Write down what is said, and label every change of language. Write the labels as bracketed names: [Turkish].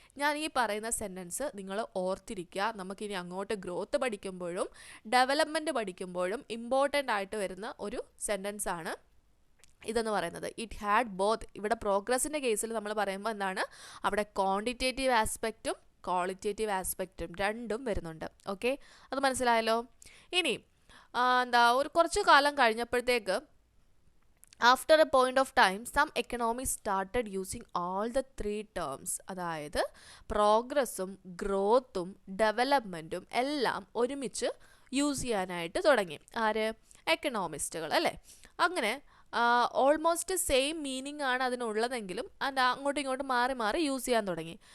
[Malayalam] ഞാൻ ഈ പറയുന്ന സെൻറ്റൻസ് നിങ്ങൾ ഓർത്തിരിക്കുക. നമുക്കിനി അങ്ങോട്ട് ഗ്രോത്ത് പഠിക്കുമ്പോഴും ഡെവലപ്മെൻറ്റ് പഠിക്കുമ്പോഴും ഇമ്പോർട്ടൻ്റ് ആയിട്ട് വരുന്ന ഒരു സെൻറ്റൻസ് ആണ് ഇതെന്ന് പറയുന്നത്. [English] It had both. [Malayalam] ഇവിടെ പ്രോഗ്രസിൻ്റെ കേസിൽ നമ്മൾ പറയുമ്പോൾ എന്താണ്, അവിടെ ക്വാണ്ടിറ്റേറ്റീവ് ആസ്പെക്റ്റും ക്വാളിറ്റേറ്റീവ് ആസ്പെക്റ്റും രണ്ടും വരുന്നുണ്ട്. ഓക്കെ, അത് മനസ്സിലായല്ലോ. ഇനി ഒരു കുറച്ച് കാലം കഴിഞ്ഞപ്പോഴത്തേക്ക് [English] after a point of time, some economists started using all the three terms. [Malayalam] അതായത് പ്രോഗ്രസ്സും ഗ്രോത്തും ഡെവലപ്മെൻറ്റും എല്ലാം ഒരുമിച്ച് യൂസ് ചെയ്യാനായിട്ട് തുടങ്ങി. ആര്? എക്കണോമിസ്റ്റുകൾ, അല്ലേ? അങ്ങനെ ഓൾമോസ്റ്റ് സെയിം മീനിങ് ആണ് അതിനുള്ളതെങ്കിലും അങ്ങോട്ടും ഇങ്ങോട്ടും മാറി മാറി യൂസ് ചെയ്യാൻ തുടങ്ങി.